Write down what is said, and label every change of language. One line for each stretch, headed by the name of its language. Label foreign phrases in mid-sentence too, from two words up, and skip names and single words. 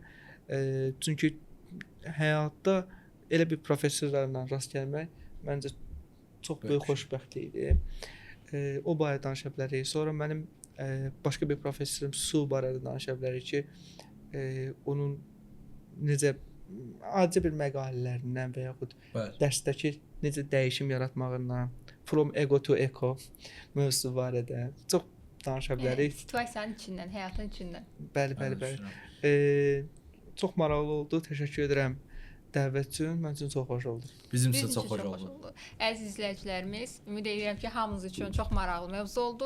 Azerbaijani: Çünki həyatda elə bir professorlarla rast gəlmək məncə çox böyük xoşbəxtlikdir. O barədə danışa bilərik. Sonra mənim başqa bir professorum Su barədə danışa bilərik ki, onun necə adi bir məqalələrindən və yaxud dərsdəki necə dəyişim yaratmağından,
English: from ego to eco
Azerbaijani: mövzusu barədə çox danışa bilərik. Situasiyanın içindən, həyatın içindən. Bəli. Çox maraqlı oldu. Təşəkkür edirəm dəvət üçün. Mənim üçün çox xoş oldu. Bizim üçün çox xoş oldu. Əziz izləyicilərimiz, ümid edirəm ki, hamınız üçün çox maraqlı mövzu oldu.